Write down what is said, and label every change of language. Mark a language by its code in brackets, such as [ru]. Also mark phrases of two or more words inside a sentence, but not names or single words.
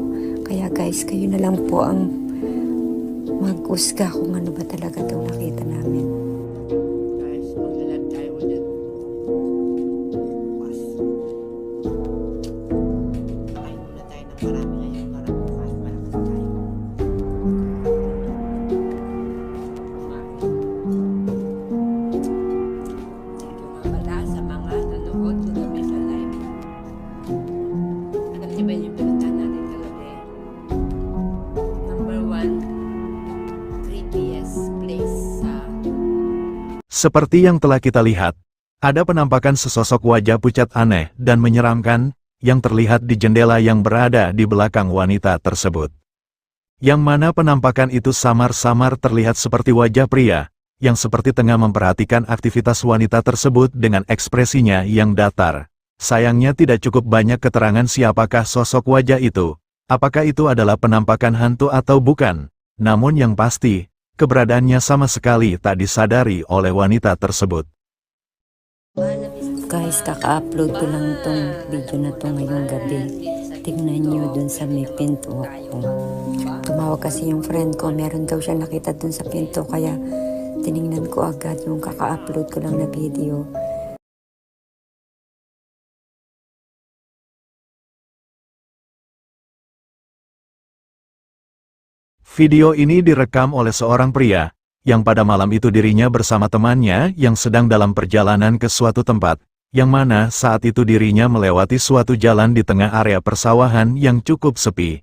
[tl] Kaya guys, kayo na lang po ang mag-usga kung ano ba talaga itong nakita namin. Guys, mag-live tayo ulit. Bukas. Kain muna tayo ng marami ngayon para bukas malakas tayo. [en] Thank you [tl] nga pala sa mga nanonood kagabi sa live. Alam niyo ba yung pinuntahan natin kagabi? [en] Number 1, 3PS place sa [id] Seperti yang telah kita lihat, ada penampakan sesosok wajah pucat aneh dan menyeramkan, yang terlihat di jendela yang berada di belakang wanita tersebut. Yang mana penampakan itu samar-samar terlihat seperti wajah pria, yang seperti tengah memperhatikan aktivitas wanita tersebut dengan ekspresinya yang datar. Sayangnya tidak cukup banyak keterangan siapakah sosok wajah itu, apakah itu adalah penampakan hantu atau bukan. Namun yang pasti, keberadaannya sama sekali tak disadari oleh wanita tersebut. [tl] Guys, kaka-upload ko lang tong video na to ngayong gabi. Tignan nyo dun sa may pinto ako. Tumawag kasi yung friend ko, meron daw siya nakita dun sa pinto, kaya tinignan ko agad yung kaka-upload ko lang na video. [id] Video ini direkam oleh seorang pria, yang pada malam itu dirinya bersama temannya yang sedang dalam perjalanan ke suatu tempat, yang mana saat itu dirinya melewati suatu jalan di tengah area persawahan yang cukup sepi.